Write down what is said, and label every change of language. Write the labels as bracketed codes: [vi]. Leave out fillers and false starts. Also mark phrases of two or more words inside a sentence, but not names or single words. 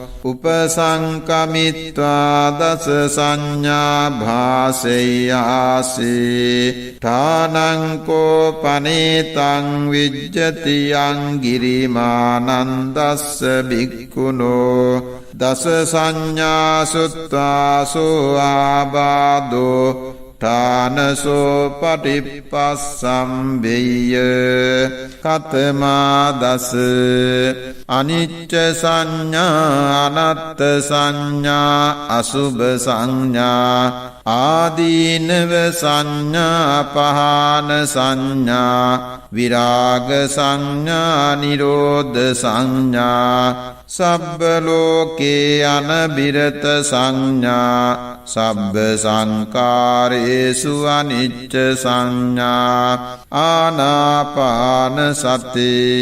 [pi] උපසංකමිත්වා දස සංඥා භාසෙය්‍යාසේ ඨානං කෝ පනේතං විජ්ජති යං ගිරිමානන්දස්ස භික්ඛුනෝ දස සංඥා සුත්වාසෝ ආබාධෝ ඨානසෝ පටිපස්සම්බෙය්‍ය කතමා දස අනිච්ච සංඥා අනත්ත සංඥා අසුභ සංඥා ආදීනව සංඥා පහන සංඥා විරාග සංඥා නිරෝධ සංඥා සබ්බ ලෝකේ අනබිරත සංඥා සබ්බ සංකාරේසු අනිච්ච සංඥා ආනාපාන සති